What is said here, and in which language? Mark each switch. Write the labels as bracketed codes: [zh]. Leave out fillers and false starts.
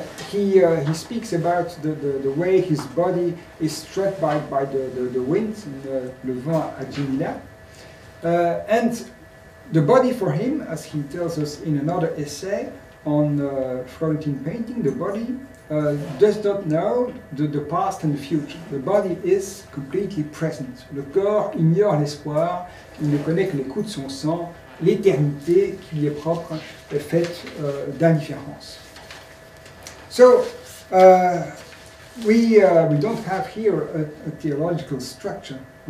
[en] He speaks about the way his body is struck by the wind, [fr] le vent à Ginla. [en] And the body for him, as he tells us in another essay on Florentine painting, the body does not know the past and the future. The body is completely present. [fr] Le corps ignore l'espoir, il ne connaît que les coups de son sang. L'éternité qui lui est propre est faite d'indifférence. [en] So, we don't have here a theological structure.